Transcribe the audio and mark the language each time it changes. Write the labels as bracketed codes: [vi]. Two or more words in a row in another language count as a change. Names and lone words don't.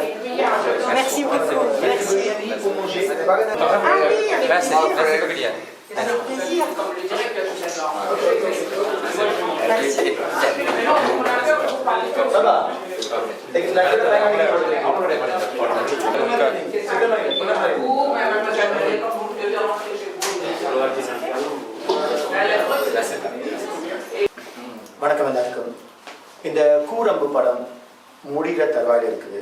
[fr] Merci beaucoup. Merci. Ah oui, avec plaisir. Avec plaisir. Merci. Ça va. [ta] வணக்கம் எல்லாருக்கும். இந்த கூரம்பு படம் முடிகிற தருவாயில் இருக்குது.